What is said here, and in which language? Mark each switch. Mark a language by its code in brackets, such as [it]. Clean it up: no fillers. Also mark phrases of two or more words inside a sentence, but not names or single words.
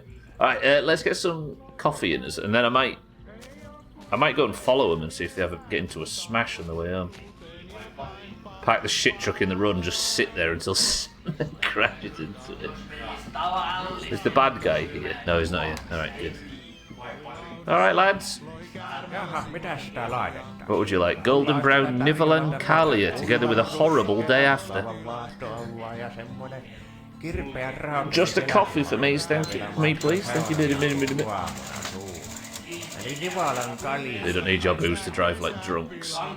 [en] Alright, let's get some coffee in us, and then I might go and follow them and see if they ever get into a smash on the way home. Park the shit truck in the road and just sit there until someone crashes into it. Is the bad guy here? No, he's not here. Alright, good. Alright, lads. [fi] Jaha, mitäs tää laitetaan? [en] What would you like? Golden brown Nivelan Kalia together with a horrible day after. Just a coffee for me, thank you. Me, please. Thank you. They don't need your booze to drive like drunks.